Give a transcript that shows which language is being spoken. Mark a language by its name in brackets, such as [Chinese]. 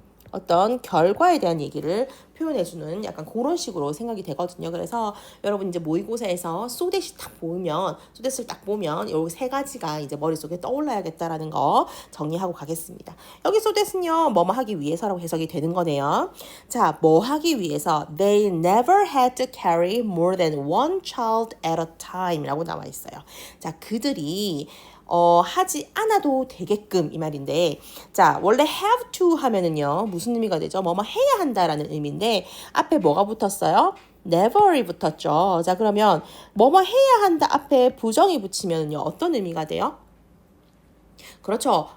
[Korean] 어떤 결과에 대한 얘기를 표현해주는 약간 그런 식으로 생각이 되거든요. 그래서 여러분 이제 모의고사에서 so that이 딱 보면, so that을 딱 보면 이 세 가지가 이제 머릿속에 떠올라야겠다라는 거 정리하고 가겠습니다. 여기 so that은요, 뭐뭐 하기 위해서라고 해석이 되는 거네요. 자, 뭐 하기 위해서 [English] they never had to carry more than one child at a time [Korean] 라고 나와 있어요. 자, 그들이 하지 않아도 되게끔 이 말인데, 자, 원래 have to 하면은요, 무슨 의미가 되죠? 뭐뭐 해야 한다라는 의미인데, 앞에 뭐가 붙었어요? never이 붙었죠. 자, 그러면 뭐뭐 해야 한다 앞에 부정이 붙이면요, 어떤 의미가 돼요? 그렇죠.